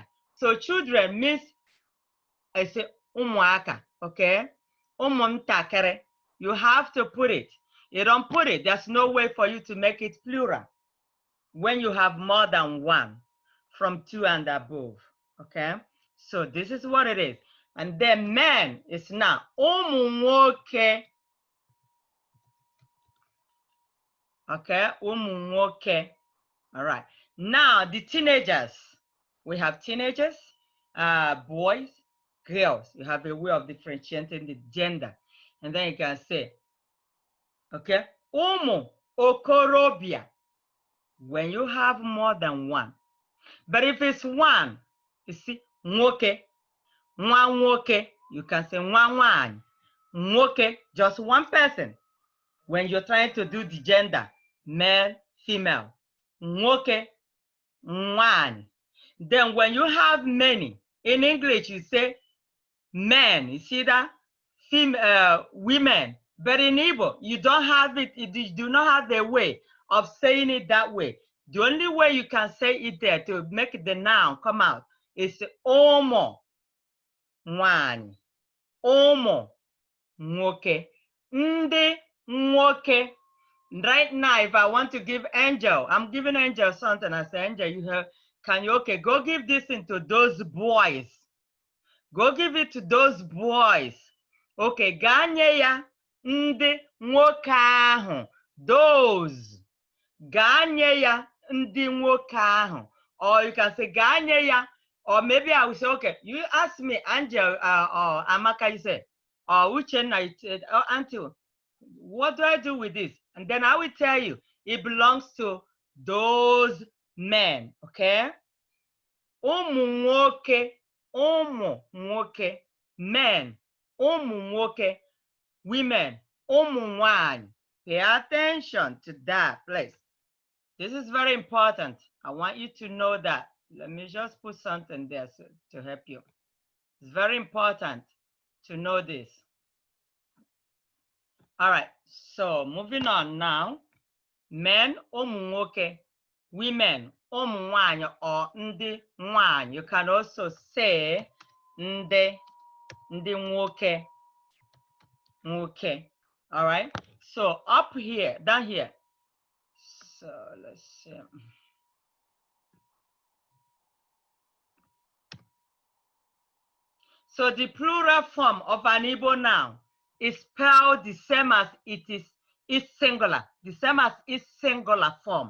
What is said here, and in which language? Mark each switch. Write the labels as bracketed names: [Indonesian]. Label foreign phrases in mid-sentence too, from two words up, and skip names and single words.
[English] So children means, I say umuaka, okay? Umuntakere. You have to put it. You don't put it, there's no way for you to make it plural when you have more than one from 2 and above, okay? So this is what it is. And then men is now [Igbo] ụmụ nwoke. Okay, ụmụ nwoke. [English] All right. Now the teenagers. We have teenagers, boys, girls. You have a way of differentiating the gender. And then you can say, [Igbo] okay, ụmụ okorobịa, [English] when you have more than one. But if it's one, you see, [Igbo] nwoke, nwa nwoke, [English] you can say [Igbo] nwa nwanyị, nwoke, [English] just one person. When you're trying to do the gender, male, female, [Igbo] nwoke, nwanyị. [English] Then when you have many, in English you say men, you see that? Women. But in Igbo, you don't have it, you do not have the way of saying it that way. The only way you can say it there to make the noun come out is [Igbo] ụmụ nwanyị, ụmụ nwoke, ndị nwoke. [English] Right now, if I want to give Angel, I'm giving Angel something. I say, Angel, you have, can you, okay, go give this into those boys. Go give it to those boys. [Igbo] Okay, ganye ya ndị nwoke ahụ. Those. Ganye ya ndị nwoke ahụ. [English] Or you can say [Igbo] ganye ya. [English] Or maybe I will say, okay, you ask me, Angel, or Amaka, you say, or Uchenna, or Auntie, what do I do with this? And then I will tell you, it belongs to those men, okay? [Igbo] Ụmụ nwoke, ụmụ nwoke, men, ụmụ nwoke, women, ụmụ nwanyị. [English] Pay attention to that, please. This is very important. I want you to know that. Let me just put something there to help you. It's very important to know this. All right, so moving on now. Men, [Igbo] ụmụ nwoke, women, ụmụ nwanyị, or ndị nwanyị. [English] You can also say [Igbo] ndị nwoke, nwoke. [English] All right, so up here, down here. So let's see. So the plural form of an Igbo noun is spelled the same as it is its singular, the same as its singular form.